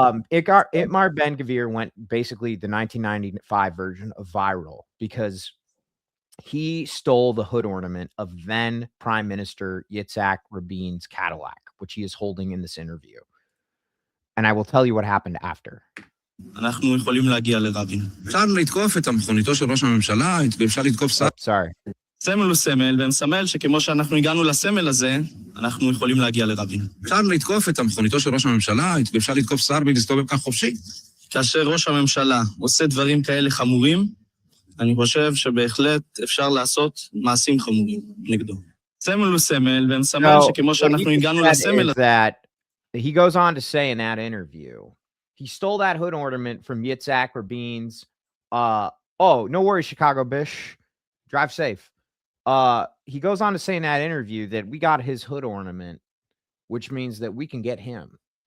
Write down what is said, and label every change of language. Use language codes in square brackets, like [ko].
[en] Itmar Ben Gvir went basically the 1995 version of viral because he stole the hood ornament of then Prime Minister Yitzhak Rabin's Cadillac, which he is holding in this interview. And I will tell you what happened after. [he] אנחנו יכולים להגיע לרבין. אפשר לתקוף את המכוניתו של ראש הממשלה, אפשר לתקוף שר... [en] Sorry. [he] סמל הוא סמל, ומסמל שכמו שאנחנו הגענו לסמל הזה, אנחנו יכולים להגיע לרבין. אפשר לתקוף את המכוניתו של ראש הממשלה, אפשר לתקוף שר ולהסתובב כאן חופשי. כאשר ראש הממשלה עושה דברים כאלה חמורים, אני חושב שבהחלט אפשר לעשות מעשים חמורים נגדו. סמל הוא סמל, ומסמל שכמו שאנחנו הגענו לסמל הזה... [en] He goes on to say in that interview, he stole that hood ornament from Yitzhak Rabin's. Oh, no worries, Chicago Bish. Drive safe. He goes on to say in that interview that we got his hood ornament, which means that we can get him.